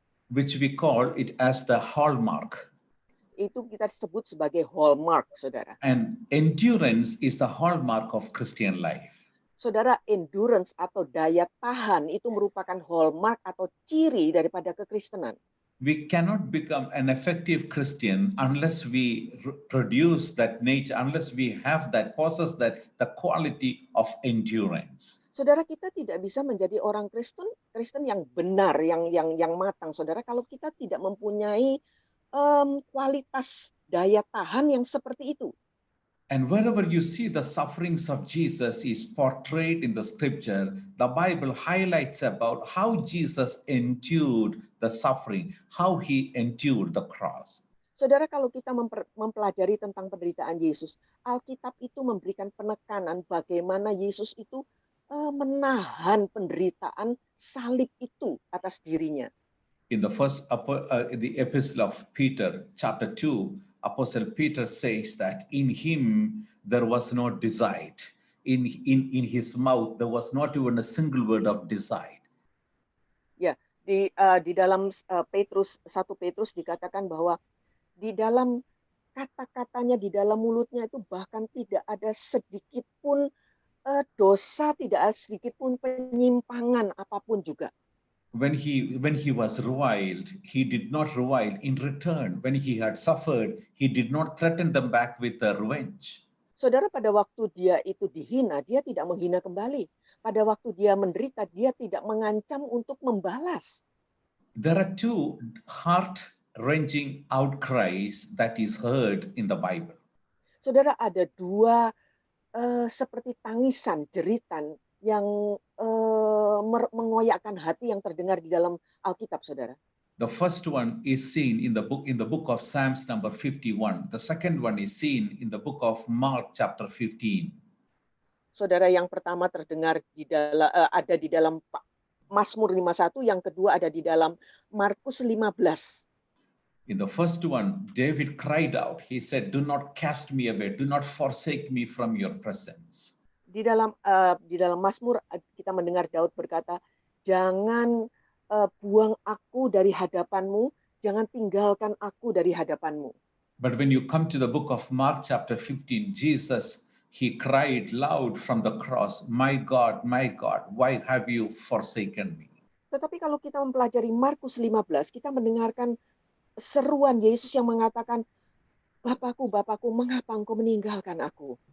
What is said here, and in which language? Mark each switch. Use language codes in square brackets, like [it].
[en] Which we call it as the hallmark. [id] Itu kita sebut sebagai hallmark, saudara. [en] And endurance is the hallmark of Christian life. [id] Saudara, endurance atau daya tahan itu merupakan hallmark atau ciri daripada kekristenan. [en] We cannot become an effective Christian unless we produce that nature, unless we have that, possess that, the quality of endurance. [id] Saudara, kita tidak bisa menjadi orang Kristen yang benar, yang matang, saudara, kalau kita tidak mempunyai kualitas daya tahan yang seperti itu. [en] And wherever you see the sufferings of Jesus is portrayed in the scripture, the Bible highlights about how Jesus endured the suffering, how he endured the cross. [id] Saudara, kalau kita mempelajari tentang penderitaan Yesus, Alkitab itu memberikan penekanan bagaimana Yesus itu menahan penderitaan salib itu atas dirinya. [en] In the the epistle of Peter, chapter 2, Apostle Peter says that in him there was no deceit. In his mouth there was not even a single word of deceit. [id] Ya, di dalam 1 Petrus dikatakan bahwa di dalam kata-katanya, di dalam mulutnya itu bahkan tidak ada sedikit pun dosa, tidak ada sedikit pun penyimpangan apapun juga. [en] When he was reviled, he did not revile in return. When he had suffered, he did not threaten them back with a revenge. [id] Saudara, pada waktu dia itu dihina, dia tidak menghina kembali. Pada waktu dia menderita, dia tidak mengancam untuk membalas. [en] There are two heart heart-wrenching outcries that is heard in the Bible. [id] Saudara, ada dua seperti tangisan, jeritan yang mengoyakkan hati yang terdengar di dalam Alkitab, saudara. [en] The first one is seen in the book of Psalms number 51. The second one is seen in the book of Mark chapter 15. [id] Saudara, yang pertama terdengar ada di dalam Mazmur 51, yang kedua ada di dalam Markus 15. [en] In the first one, David cried out. He said, "Do not cast me away, do not forsake me from your presence." [id] Di dalam Mazmur kita mendengar Daud berkata, "Jangan buang aku dari hadapanmu, jangan tinggalkan aku dari hadapanmu." [en] But when you come to the book of Mark chapter 15, Jesus, he cried loud from the cross, my God, why have you forsaken me?" [id] Tetapi kalau kita mempelajari Markus 15, kita mendengarkan seruan Yesus yang mengatakan, Bapakku, Bapakku, mengapa engkau meninggalkan aku?